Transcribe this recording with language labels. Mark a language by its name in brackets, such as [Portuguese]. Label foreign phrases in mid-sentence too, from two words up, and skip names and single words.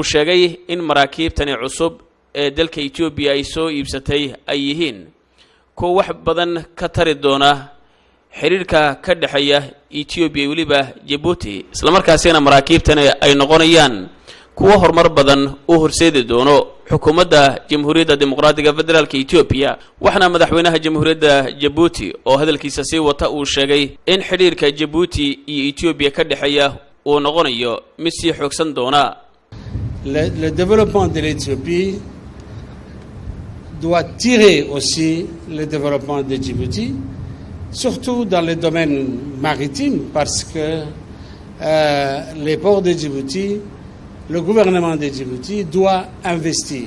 [Somali] sheegay in maraakiibtani cusub ee dalka Itoobiya ay soo iibsatay ay yihiin kuwa wax badan ka tari doona xiriirka ka dhaxeeya Itoobiya waliba Djibouti isla markaasina maraakiibtani ay noqonayaan kuwa horumar badan oo horseedi doono xukuumadda Jamhuuriyadda Dimuqraadiga Federaalka Itoobiya waxana madaxweynaha Jamhuuriyadda Djibouti oo hadalkiisa si wata uu sheegay in xiriirka Djibouti iyo Itoobiya ka dhaxeeya uu noqonayo mid si xoogsan doona. [French] Le développement de l'Éthiopie doit tirer aussi le développement de Djibouti, surtout dans le domaine maritime, parce que les ports de Djibouti le gouvernement de Djibouti doit investir.